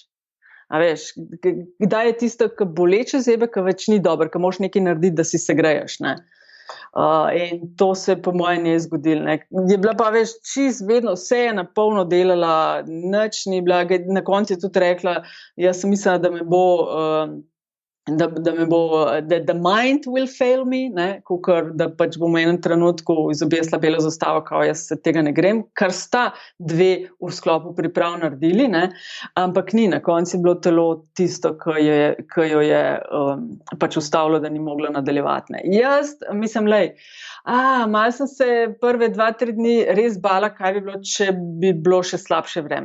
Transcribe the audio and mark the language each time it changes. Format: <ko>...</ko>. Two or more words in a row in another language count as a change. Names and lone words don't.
<sl>A veš, kdaj je tisto, ki boleče zebe, ki več ni dobro, ki moraš nekaj narediti, da si se greješ, ne. In to se po mojem je zgodilo, ne. Je bila pa, veš, čist vedno, vse je na polno delala, nič ni bila, na koncu je tudi rekla, jaz sem mislila, da me bo,</sl> <en>the mind will fail me,</en> <sl>ne, kukor, da pač bom v enem trenutku izobjesla belo zastavo, kao jaz se tega ne grem, kar sta dve v sklopu priprav naredili, ne, ampak ni, na koncu je bilo telo tisto, ki jo je pač ustavilo, da ni mogla nadaljevati, ne. Jaz, mislim, malo sem se prve 2-3 dni res bala, kaj bi bilo, če bi bilo še slabše vreme.</sl>